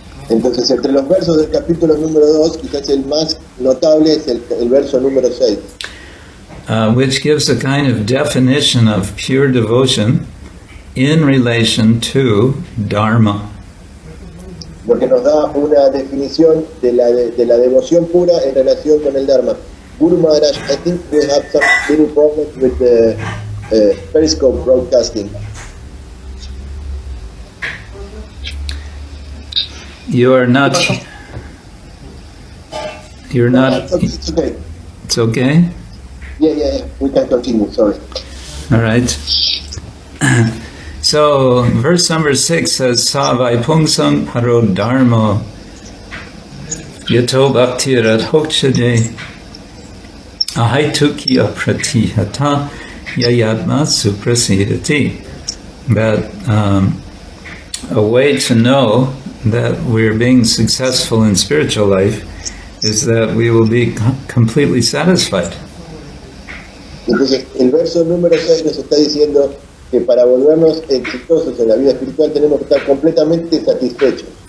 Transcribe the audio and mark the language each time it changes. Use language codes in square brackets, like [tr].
[es] Entonces, entre los versos del capítulo número 2, quizás el más notable es el verso número 6. [en] Which gives a kind of definition of pure devotion in relation to Dharma. [es] Lo que nos da una definición de la devoción pura en relación con el Dharma. [en] Guru Maharaj, I think we have some little problems with the Periscope broadcasting. You're not. It's okay. It's okay? Yeah. We can continue. Sorry. All right. So, verse number 6 says, [sa] Sa vaipungsam paro dharma yato bhaktirat hokchade ahaituki apratihata yayatma suprasidati. [en] That a way to know that we're being successful in spiritual life is that we will be completely satisfied. [es] Entonces, el verso número 6 nos está diciendo que para volvernos exitosos en la vida espiritual tenemos que estar completamente satisfechos.